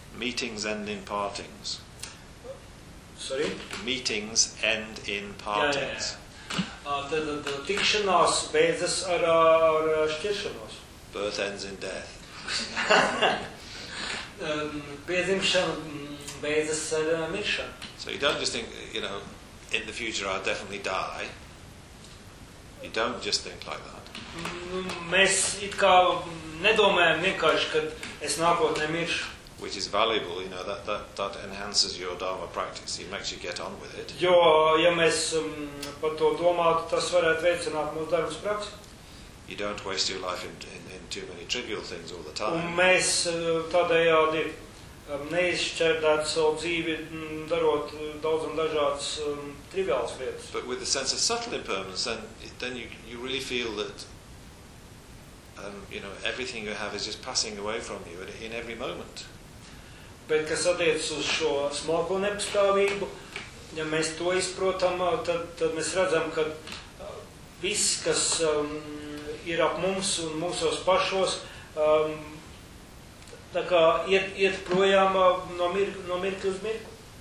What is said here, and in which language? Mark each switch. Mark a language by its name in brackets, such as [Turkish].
[English] Meetings end in partings. Sorry? Meetings end in partings. [Latvian] Tad tikšanās beidzas ar šķiršanos. [English] Birth ends in death. [Latvian] Piedzimšana beidzas ar miršanu. [English] So you don't just think, you know, in the future I'll definitely die. You don't just think like that. [Latvian] Mēs it kā nedomājam vienkārši, kad es nākotnē miršu. [English] Which is valuable, you know, that enhances your dharma practice. It makes you get on with it. [Latvian] Jo, ja mēs par to domātu, tas varētu veicināt mūsu dharmas praksi. [English] You don't waste your life in too many trivial things all the time. [Latvian] Un mēs tādējādi neizšķērdāt savu dzīvi, darot daudz un dažādas triviālas lietas. [English] But with the sense of subtle impermanence, then you really feel that you know, everything you have is just passing away from you in every moment. [Latvian] Bet, kas attiec uz šo smalko nepastāvību, ja mēs to izprotam, tad mēs redzam, ka viss, kas ir ap mums un mūsos pašos, tā kā iet projām no mirkļa uz mirkli.